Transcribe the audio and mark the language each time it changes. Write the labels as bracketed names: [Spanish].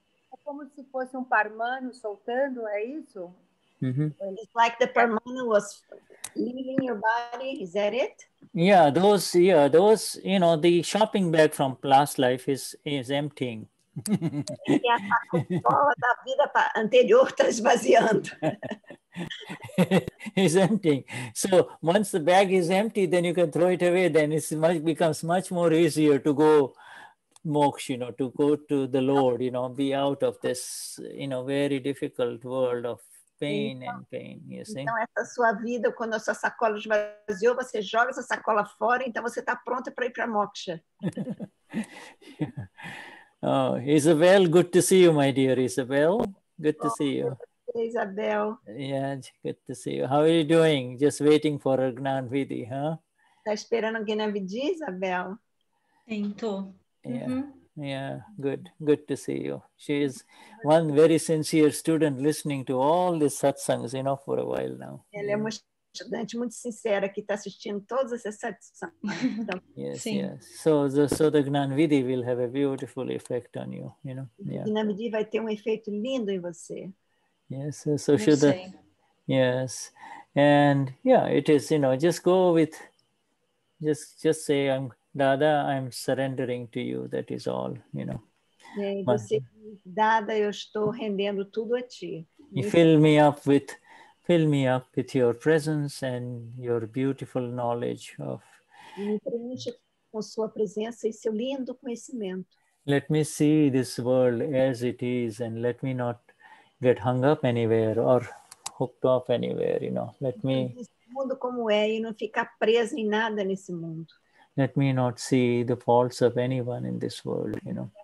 [Portuguese] É como se fosse um parmano soltando, é isso? [English] It's like the Parmana was leaving your body. Is that it? Yeah, those, you know, the shopping bag from last life is emptying. [Portuguese] E a sacola da vida anterior está esvaziando. [English] It's emptying. So once the bag is empty, then you can throw it away. Then it becomes much more easier to go moksha, you know, to go to the Lord, you know, be out of this, you know, very difficult world of pain and pain, you see. [Portuguese] Então, essa sua vida, quando a sua sacola esvaziou, você joga essa sacola fora, então você está pronta para ir para moksha. [English] Oh, Isabel, good to see you, my dear Isabel. Good to see you. Isabel. Yeah, good to see you. How are you doing? Just waiting for a Gnan Vidhi, huh? [Portuguese] Está esperando alguém na Vidhi, Isabel? Sim, tô. [English] Yeah, yeah, good to see you. She is one very sincere student listening to all these satsangs, you know, for a while now. [Portuguese] Ela é uma estudante muito sincera que está assistindo todos esses satsangs. [English] Yes, yes. So the Gnan Vidhi will have a beautiful effect on you, you know. Yeah. [Portuguese] O Gnan Vidhi vai ter efeito lindo em você. [English] Yes, so Shuddha. Yes, and yeah, it is, you know, just go with, just say, Dada, I'm surrendering to you. That is all, you know. [Portuguese] E você diz, Dada, eu estou rendendo tudo a ti. [English] You fill me up with your presence and your beautiful knowledge of. [Portuguese] Me preencha com sua presença e seu lindo conhecimento. [English] Let me see this world as it is, and let me not get hung up anywhere or hooked up anywhere, you know. Let me. [Portuguese] Mundo como é e não ficar preso em nada nesse mundo. [English] Let me not see the faults of anyone in this world, you know.